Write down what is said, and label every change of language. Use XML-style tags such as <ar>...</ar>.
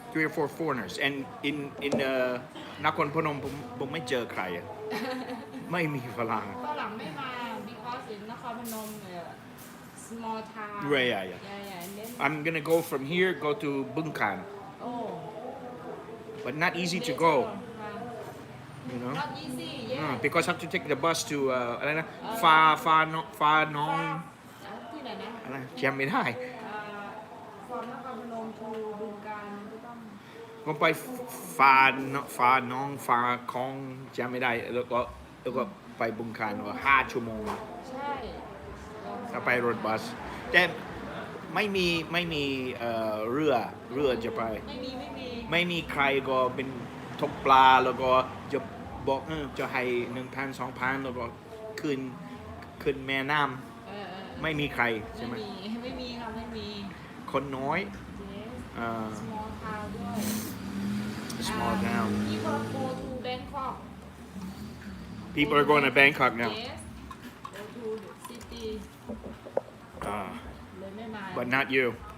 <en>3 or 4 foreigners and in Nakhon Phanom</en> <th>ผมไม่เจอใครอะ ไม่มีฝรั่ง ฝรั่งไม่มา</th> <en>because in นครพนมsmall town Right, yeah. and then I'm gonna go from here go to Bangkok oh but not easy to go you know not easy yeah because I have to take the bus to</en> <th>อะไรนะฟาน้อง ที่ไหนนะ อะไรจำไม่ได้</th> <en>from นครพนม to บึงกาฬ</en> <th>ก็ต้อง ก็ไปฟาน้องฟาคองจำไม่ได้แล้วก็ไปบึงกาฬว่า5 ชั่วโมง ใช่ ถ้าไปรถบัสแต่ไม่มีเรือจะไป ไม่มีใครก็เป็นตกปลาแล้วก็จะบอกจะให้ 1,000-2,000 แล้วก็ขึ้นแม่น้ำไม่มีใครใช่ไหม ไม่มีค่ะไม่มี คนน้อย</th> <en>yes small town</en> <th>ด้วย</th> <en>small town people go to Bangkok people are going to Bangkok now yes go to the city</en> <th>เลยไม่มา</th> <en>but not you</en>